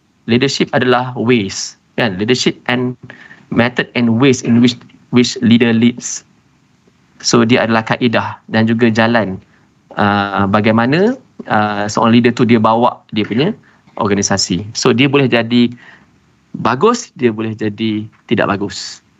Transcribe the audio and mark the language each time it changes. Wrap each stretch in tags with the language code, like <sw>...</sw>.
<ms>Leadership adalah ways, kan?</ms> <en>Leadership and method and ways in which leader leads.</en> <ms>So dia adalah kaedah dan juga jalan bagaimana seorang leader tu dia bawa dia punya organisasi. So dia boleh jadi bagus, dia boleh jadi tidak bagus.</ms>